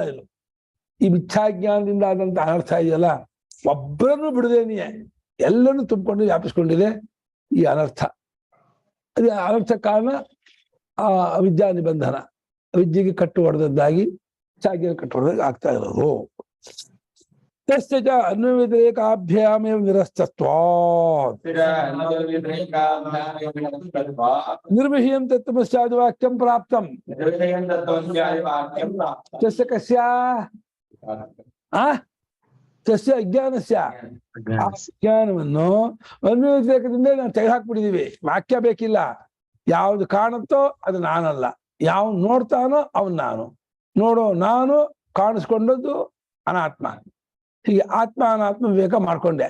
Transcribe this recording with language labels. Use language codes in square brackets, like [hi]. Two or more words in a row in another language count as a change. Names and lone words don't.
[kn] ಇಲ್ಲ, ಈ ಮಿಥ್ಯಾಜ್ಞಾನದಿಂದ ಆದಂತ ಅನರ್ಥ ಇದೆಯಲ್ಲ, ಒಬ್ಬರನ್ನು ಬಿಡದೇನೆಯೇ ಎಲ್ಲರನ್ನು ತುಂಬಿಕೊಂಡು ವ್ಯಾಪಿಸ್ಕೊಂಡಿದೆ ಈ ಅನರ್ಥ. ಅದು ಅನರ್ಥ ಕಾರಣ ಆ ಅವಿದ್ಯಾ ನಿಬಂಧನ, ಅವಿದ್ಯೆಗೆ ಕಟ್ಟು ಹೊಡೆದದ್ದಾಗಿ ಮಿಥ್ಯಾಜ್ಞಾನ ಕಟ್ಟು ಹೊಡೆದಾಗ ಆಗ್ತಾ ಇರೋದು. [sa] ತಸ್ಯ ಅನ್ವವ್ಯತಿರೇಕಾಭ್ಯಾಮೇವ ನಿರಸ್ತತ್ವಾತ್ ನಿರ್ವಿಷಯಂ ತತ್ವಮಸ್ಯಾದಿ ವಾಕ್ಯಂ ಪ್ರಾಪ್ತಂ. ತಸ್ಯ ಕಸ್ಯ ತಸ್ಯ ಅಜ್ಞಾನಸ್ಯ [kn] ಆ ಜ್ಞಾನವನ್ನು ಅನ್ವಯದಿಂದ ನಾವು ತೆಗೆದುಹಾಕ್ಬಿಟ್ಟಿದೀವಿ. ವಾಕ್ಯ ಬೇಕಿಲ್ಲ. ಯಾವ್ದು ಕಾಣುತ್ತೋ ಅದು ನಾನಲ್ಲ, ಯಾವ ನೋಡ್ತಾನೋ ಅವನ್ ನಾನು, ನೋಡೋ ನಾನು ಕಾಣಿಸ್ಕೊಂಡದ್ದು ಅನಾತ್ಮ. ಹೀಗೆ ಆತ್ಮ ಅನಾತ್ಮ ವಿವೇಕ ಮಾಡ್ಕೊಂಡೆ.